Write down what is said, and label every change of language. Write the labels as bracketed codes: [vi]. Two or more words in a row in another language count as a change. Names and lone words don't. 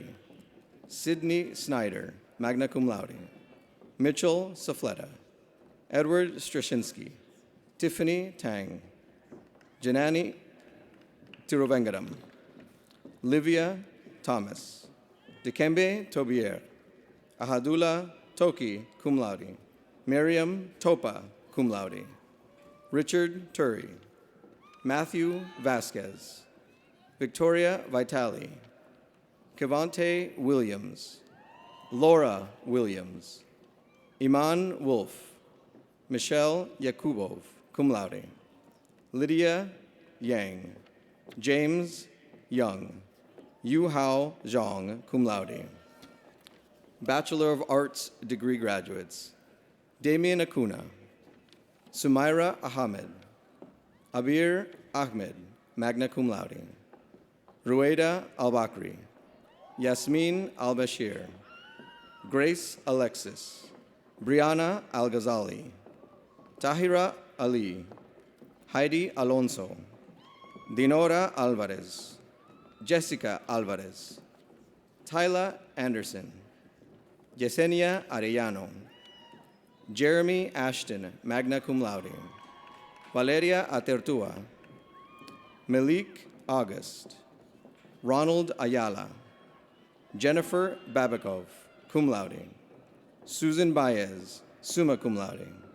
[en] Sydney Snyder, [la] magna cum laude, [en] Mitchell Safletta, Edward Strashinsky, Tiffany Tang, Janani Tiruvengadam, Livia Thomas, Dikembe Tobier, Ahadula Toki, [la] cum laude, [en] Miriam Topa, [la] cum laude, [en] Richard Turi, Matthew Vasquez, Victoria Vitali, Kevante Williams, Laura Williams, Iman Wolf, Michelle Yakubov, [la] cum laude, [en] Lydia Yang, James Young, Yu Hao Zhang, [la] cum laude, [en] Bachelor of Arts degree graduates, Damien Acuna, Sumaira Ahmed, Abir Ahmed, [la] magna cum laude, [en] Rueda Al-Bakri, Yasmin Al-Bashir, Grace Alexis, Brianna Al-Ghazali, Tahira Ali, Heidi Alonso, Dinora Alvarez, Jessica Alvarez, Tyla Anderson, Yesenia Arellano, Jeremy Ashton, [la] magna cum laude, [en] Valeria Atertua, Malik August, Ronald Ayala, Jennifer Babikov, [la] cum laude, [en] Susan Baez, [la] summa cum laude,